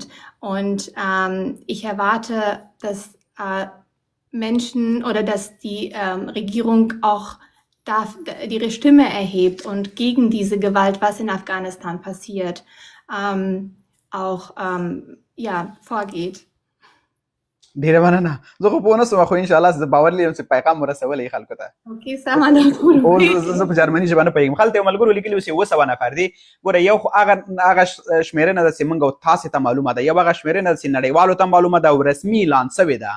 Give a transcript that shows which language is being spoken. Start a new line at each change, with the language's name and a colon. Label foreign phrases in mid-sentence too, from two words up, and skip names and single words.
German: Und ich erwarte, dass Menschen oder dass die Regierung auch ihre Stimme erhebt und gegen diese Gewalt, was in Afghanistan passiert, auch vorgegeht.
Pashto: ډیره مننه. زه خو پوه نه سوم خو انشاءالله زه باور لرم چې پیغام ورسولی خلکو ته. اوکې سمه ده. زه په جرمني ژبه نه پوهېږم. هلته یو ملګرو لیکلي و چې 200 نفر دي. ګوره یو خو هغه شمېرنه ده چې موږ او تاسې ته معلومه ده، یو هغه شمېرنه ده چې نړیوالو ته معلومه ده او رسمي اعلان سوې ده.